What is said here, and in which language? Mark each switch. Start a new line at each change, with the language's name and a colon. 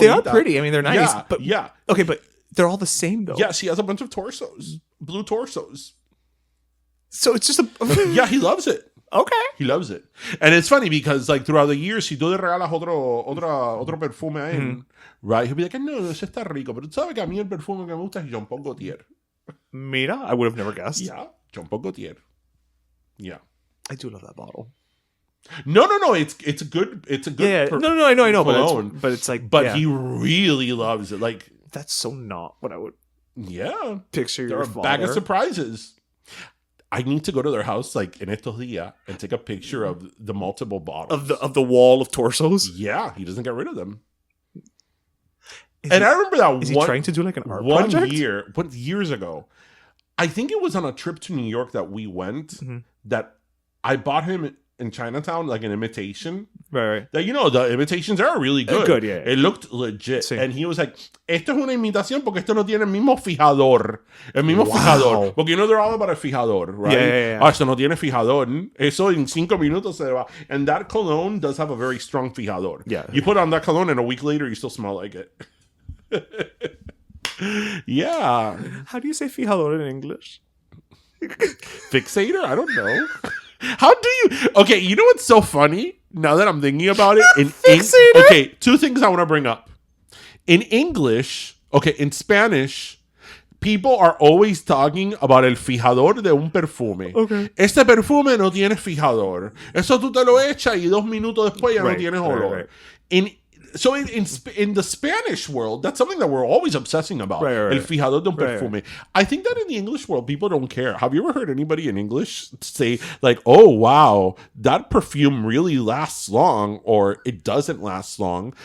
English: They are pretty. I mean, they're nice. Yeah, but, yeah. Okay, but they're all the same, though. Yes, he has a bunch of torsos. Blue torsos. So it's just a... Yeah, he loves it. Okay. He loves it. And it's funny because like throughout the years,
Spanish: si tú le regalas otro perfume a él,
English: right? He'll be like, no,
Spanish: ese está rico. Pero tú sabes que a mí el perfume que me gusta es Jean Paul Gaultier. Mira,
English: I would have never guessed. Yeah, Jean Paul Gaultier. Yeah. I do love that bottle. No. It's a good. Yeah. No. I know. But it's like. But he really loves it. Like that's so not what I would. Yeah. Picture your father. Bag of surprises. I need to go to their house like in
Spanish: estos días
English: and take a picture of the multiple bottles of the wall of torsos. Yeah, he doesn't get rid of them. I remember that is he trying to do like an art project? Years ago. I think it was on a trip to New York that we went that I bought him in Chinatown like an imitation. Right. That the imitations are really good. Good, yeah. It looked legit.
Spanish: Sí.
English: And he was like,
Spanish: esto es una imitación porque esto no tiene el mismo fijador. El mismo fijador. Porque
English: they're all about a fijador, right? Yeah.
Spanish: Esto no tiene fijador. Eso en 5 minutos se va.
English: And that cologne does have a very strong fijador. Yeah. You put on that cologne and a week later you still smell like it. Yeah. How do you say fijador in English? Fixator? I don't know. How do you... Okay, you know what's so funny? Now that I'm thinking about it. Okay, 2 things I want to bring up. In English, in Spanish, people are always talking about
Spanish: el fijador de un perfume.
English: Okay.
Spanish: Este perfume no tiene fijador. Eso tú te lo echas y 2 minutos después ya no tienes olor.
English: Right. So in the Spanish world, that's something that we're always obsessing about. Right.
Spanish: El fijador de un perfume.
English: Right. I think that in the English world, people don't care. Have you ever heard anybody in English say like, oh, wow, that perfume really lasts long or it doesn't last long?